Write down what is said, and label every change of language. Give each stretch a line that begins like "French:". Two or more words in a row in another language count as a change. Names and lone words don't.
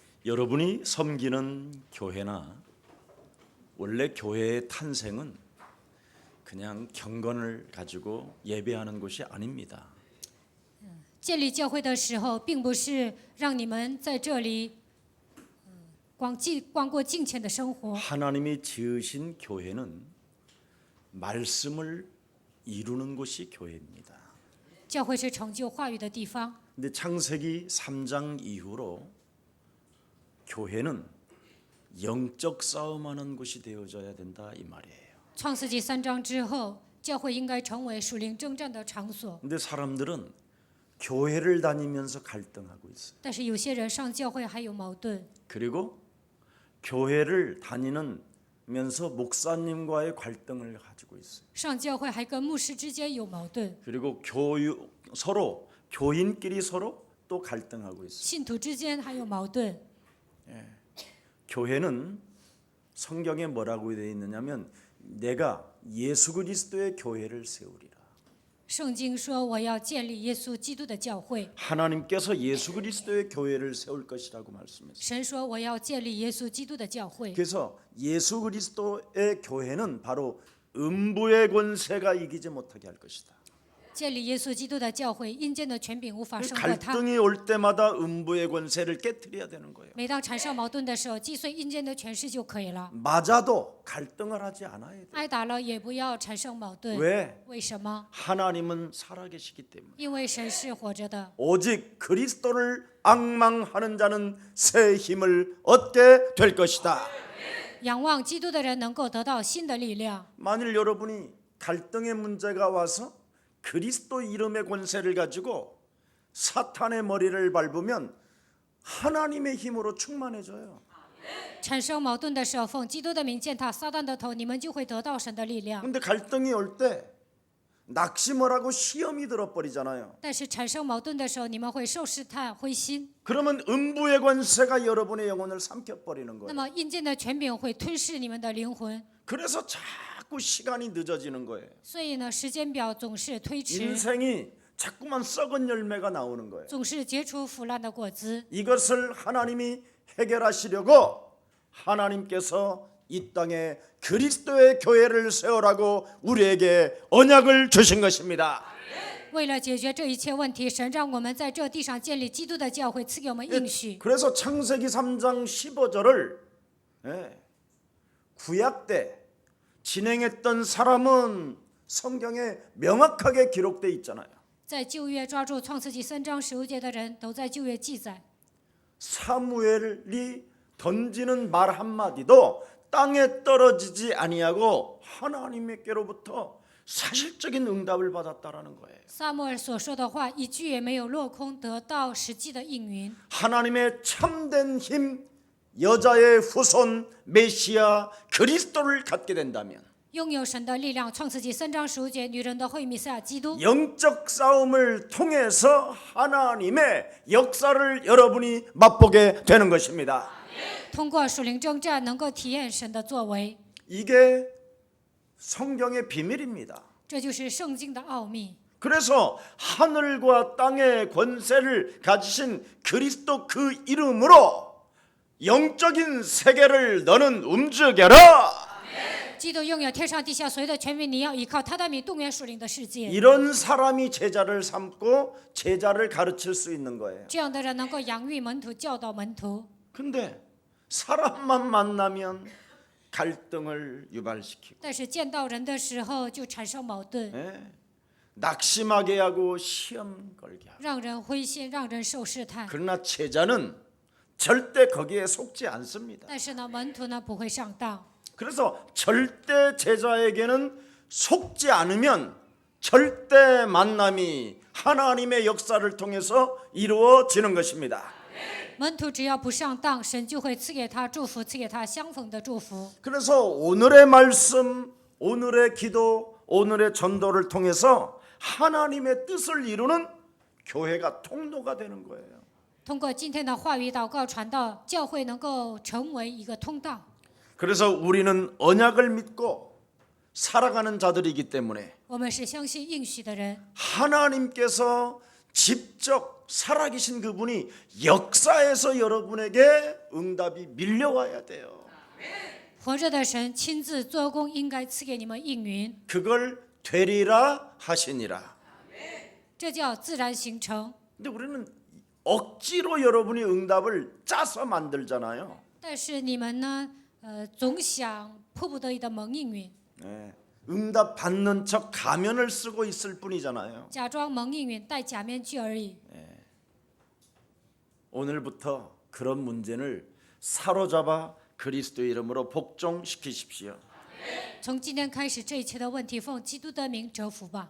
Korean: 여러분이 섬기는 교회나 원래 교회의 탄생은 그냥 경건을 가지고 예배하는 곳이 아닙니다.
Chinese: 建立教会的时候，并不是让你们在这里光过敬虔的生活。
Korean: 하나님이 지으신 교회는 말씀을 이루는 곳이 교회입니다.
Chinese: 教会是成就话语的地方。
Korean: 근데 창세기 3장 이후로 교회는 영적 싸움하는 곳이 되어져야 된다 이 말이에요.
Chinese: 创世纪3章之后，教会应该成为属灵征战的场所。
Korean: 근데 사람들은 교회를 다니면서 갈등하고 있어요.
Chinese: 但是有些人上教会还有矛盾，
Korean: 그리고 교회를 다니면서 목사님과의 갈등을 가지고 있어요.
Chinese: 上教会还跟牧师之间有矛盾，
Korean: 그리고 교인끼리 서로 또 갈등하고 있어요.
Chinese: 信徒之间还有矛盾。
Korean: 교회는 성경에 뭐라고 되어 있느냐면 내가 예수 그리스도의 교회를 세우리라.
Chinese: 圣经说：“我要建立耶稣基督的教会。
Korean: 하나님께서 예수 그리스도의 교회를 세울 것이라고 말씀했어요.
Chinese: 神说：“我要建立耶稣基督的教会。
Korean: 그래서 예수 그리스도의 교회는 바로 음부의 권세가 이기지 못하게 할 것이다.
Chinese: 建立耶稣基督的教会，阴间的权柄无法胜过他。
Korean: 갈등이 올 때마다 음부의 권세를 깨트려야 되는 거예요.
Chinese: 每当产生矛盾的时候，击碎阴间的权势就可以了。
Korean: 맞아도 갈등을 하지 않아야 돼.
Chinese: 挨打了也不要产生矛盾。
Korean: 왜?
Chinese: 为什么？
Korean: 하나님은 살아계시기 때문에.
Chinese: 因为神是活着的。
Korean: 오직 그리스도를 앙망하는 자는 새 힘을 얻게 될 것이다.
Chinese: 仰望基督的人能够得到新的力量。
Korean: 만일 여러분이 갈등의 문제가 와서 그리스도 이름의 권세를 가지고 사탄의 머리를 밟으면 하나님의 힘으로 충만해져요.
Chinese: 产生矛盾的时候，奉基督的名践踏撒旦的头，你们就会得到神的力量。
Korean: 근데 갈등이 올 때 낙심을 하고 시험이 들어버리잖아요.
Chinese: 但是产生矛盾的时候，你们会受试探、灰心，
Korean: 그러면 음부의 권세가 여러분의 영혼을 삼켜버리는
Chinese: 那
Korean: 거예요.
Chinese: 么阴间的权柄会吞噬你们的灵魂。
Korean: 그래서 자꾸 시간이 늦어지는 거예요.
Chinese: 所以呢，时间表总是推迟，
Korean: 인생이 자꾸만 썩은 열매가 나오는 거예요.
Chinese: 总是结出腐烂的果子。
Korean: 이것을 하나님이 해결하시려고 하나님께서 이 땅에 그리스도의 교회를 세우라고 우리에게 언약을 주신 것입니다.
Chinese: 为了解决这一切问题，神让我们在这地上建立基督的教会，赐给我们应许。
Korean: 그래서 창세기 3장 15절을 구약 때 진행했던 사람은 성경에 명확하게 기록돼 있잖아요.
Chinese: 在旧约抓住创世纪3章15节的人，都在旧约记载。
Korean: 사무엘이 던지는 말 한마디도 땅에 떨어지지 아니하고 하나님께로부터 사실적인 응답을 받았다라는 거예요.
Chinese: 撒母耳所说的话，一句也没有落空，得到实际的应允。
Korean: 하나님의 참된 힘, 여자의 후손 메시아 그리스도를 갖게 된다면
Chinese: 拥有神的力量，创世纪3章15节，女人的会弥赛亚基督。
Korean: 영적 싸움을 통해서 하나님의 역사를 여러분이 맛보게 되는 것입니다.
Chinese: 通过属灵征战，能够体验神的作为，
Korean: 이게 성경의 비밀입니다.
Chinese: 这就是圣经的奥秘。
Korean: 그래서 하늘과 땅의 권세를 가지신 그리스도 그 이름으로 영적인 세계를 너는 움직여라.
Chinese: 基督拥有天上地下所有的权柄，你要依靠他的名动员属灵的世界。
Korean: 이런 사람이 제자를 삼고 제자를 가르칠 수 있는 거예요.
Chinese: 这样的人能够养育门徒，教导门徒。
Korean: 근데 사람만 만나면 갈등을 유발시키고
Chinese: 但是见到人的时候就产生矛盾，
Korean: 낙심하게 하고 시험 걸게 하고
Chinese: 让人灰心，让人受试探。
Korean: 그러나 제자는 절대 거기에 속지 않습니다.
Chinese: 但是呢，门徒呢不会上当。
Korean: 그래서 절대 제자에게는 속지 않으면 절대 만남이 하나님의 역사를 통해서 이루어지는 것입니다.
Chinese: 门徒只要不上当，神就会赐给他祝福，赐给他相逢的祝福。
Korean: 그래서 오늘의 말씀, 오늘의 기도, 오늘의 전도를 통해서 하나님의 뜻을 이루는 교회가 통로가 되는 거예요.
Chinese: 通过今天的话语祷告传道，教会能够成为一个通道。
Korean: 그래서 우리는 언약을 믿고 살아가는 자들이기 때문에
Chinese: 我们是相信应许的人，
Korean: 하나님께서 직접 살아계신 그분이 역사에서 여러분에게 응답이 밀려와야 돼요.
Chinese: 活着的神亲自做工，应该赐给你们应允，
Korean: 그걸 되리라 하시니라.
Chinese: 这叫自然形成。
Korean: 근데 우리는 억지로 여러분이 응답을 짜서 만들잖아요.
Chinese: 但是你们呢，总想迫不得已的蒙应允，
Korean: 네. 응답 받는 척 가면을 쓰고 있을 뿐이잖아요.
Chinese: 假装蒙应允，戴假面具而已。
Korean: 오늘부터 그런 문제를 사로잡아 그리스도의 이름으로 복종시키십시오.
Chinese: 从今天开始，这一切的问题奉基督的名折服吧。